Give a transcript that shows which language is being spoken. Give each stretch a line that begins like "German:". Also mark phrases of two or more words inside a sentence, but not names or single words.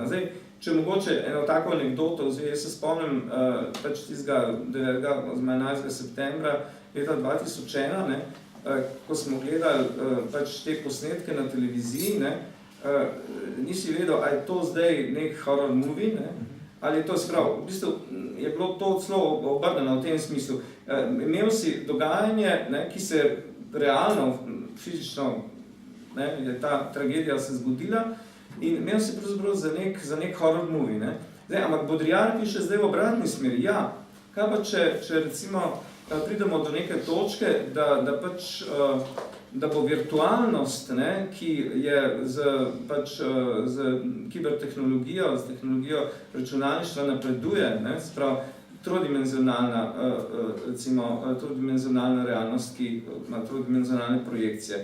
Slovenian: Zdaj, če mogoče eno tako anekdoto, jaz se spomnim pač tistega 11. septembra leta 2001, ne, ko smo gledali pač te posnetke na televiziji, ne, nisi vedel, ali je to zdaj nek
English: horror movie,
Slovenian: ne, ali je to sprav. V bistvu je bilo to celo obrnjeno v tem smislu. Imel si dogajanje, ne, ki se realno, fizično, ne, je ta tragedija se zgodila, in imel si pravzaprav za nek
English: horror movie,
Slovenian: ne. Zdaj, ampak Baudrillard piše zdaj v obratni smeri. Ja, kaj pa če recimo pridemo do neke točke, da bo virtualnost, ne, ki je z kibertehnologijo, z tehnologijo računalništva napreduje, ne, sprav trodimenzionalna realnost, ki ima trodimenzionalne projekcije.